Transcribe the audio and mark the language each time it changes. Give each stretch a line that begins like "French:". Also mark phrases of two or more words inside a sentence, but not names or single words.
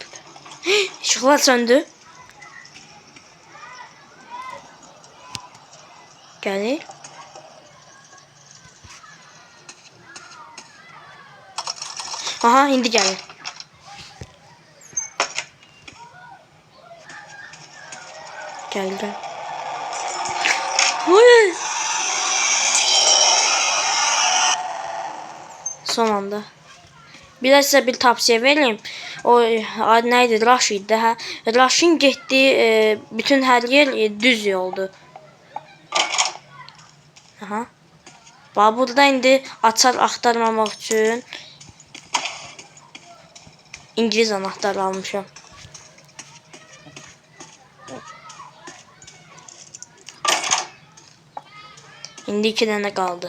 Azerbaijani: İşıqlar söndü. Gəlir. Aha, indi gəlir. Gəl. Son anda.
Turkish: Biraz size bir tavsiye vereyim. O neydi?
Azerbaijani: Rush idi. Rush'ın getdiyi bütün her yer düz yoldu. Aha. Burada indi açar axtarmamaq üçün
Turkish: İngiliz anahtarı
Azerbaijani: almışam. İndi 2 dənə qaldı.